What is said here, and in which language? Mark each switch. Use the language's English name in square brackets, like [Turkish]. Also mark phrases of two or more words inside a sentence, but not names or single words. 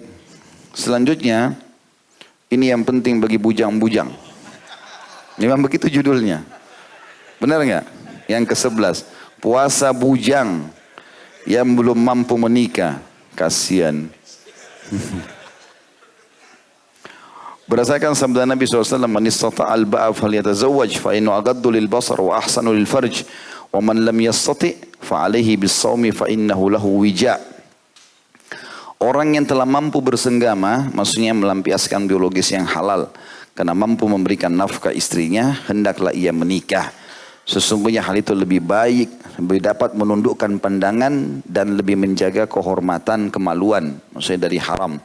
[Indonesian] Selanjutnya, ini yang penting bagi bujang-bujang. Memang begitu judulnya. Benar nggak? Yang ke-11. Puasa bujang yang belum mampu menikah. Kasihan. Berdasarkan sabda Nabi SAW, [Arabic] من استطاع الباءة فليتزوج فإنه أغض للبصر وأحصن للفرج ومن لم يستطع فعليه بالصوم فإنه له وجاء'. [Indonesian] Orang yang telah mampu bersenggama, maksudnya melampiaskan biologis yang halal, karena mampu memberikan nafkah istrinya, hendaklah ia menikah. Sesungguhnya hal itu lebih baik, lebih dapat menundukkan pandangan dan lebih menjaga kehormatan, kemaluan, maksudnya dari haram.